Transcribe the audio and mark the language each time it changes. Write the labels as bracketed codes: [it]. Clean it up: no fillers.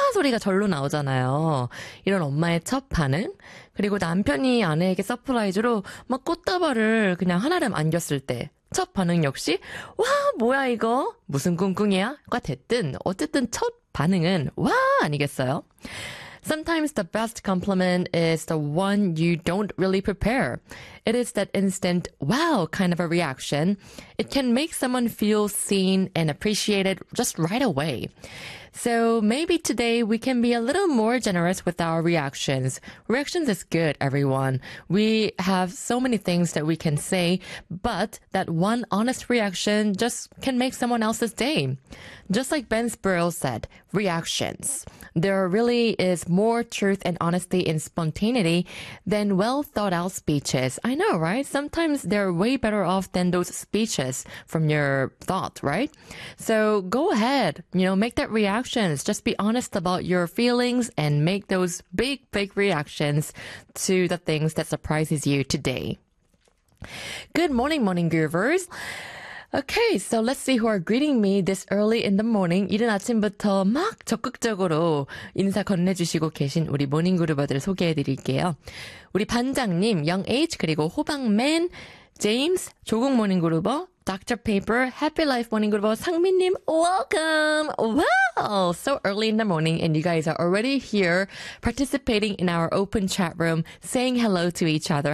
[ko] 소리가 절로 나오잖아요. 이런 엄마의 첫 반응. 그리고 남편이 아내에게 서프라이즈로 막 꽃다발을 그냥 한아름 안겼을 때. 첫 반응 역시, 와! 뭐야 이거? 무슨 꿍꿍이야?가 됐든, 어쨌든 첫 반응은, 와! 아니겠어요? [en] Sometimes the best compliment is the one you don't really prepare. It is that instant wow kind of a reaction. It can make someone feel seen and appreciated just right away. So maybe today we can be a little more generous with our reactions. Reactions is good, everyone. We have so many things that we can say, but that one honest reaction just can make someone else's day. Just like Ben Sparrow said, reactions. There really is more truth and honesty in spontaneity than well-thought-out speeches. I know, right? Sometimes they're way better off than those speeches from your thought, right? So go ahead, make that reaction. Just be honest about your feelings and make those big reactions to the things that surprises you today. Good morning, morning goovers. Okay, so let's see who are greeting me this early in the morning. [ko] 이른 아침부터 막 적극적으로 인사 건네주시고 계신 우리 모닝 그루버들 소개해드릴게요. 우리 반장님, 영 H 그리고 호박맨, 제임스, 조국 모닝 그루버, Dr. [en] Paper, Happy Life Morning Group, 상민님, welcome! Wow! So early in the morning, and you guys are already here participating in our open chat room, saying hello to each other.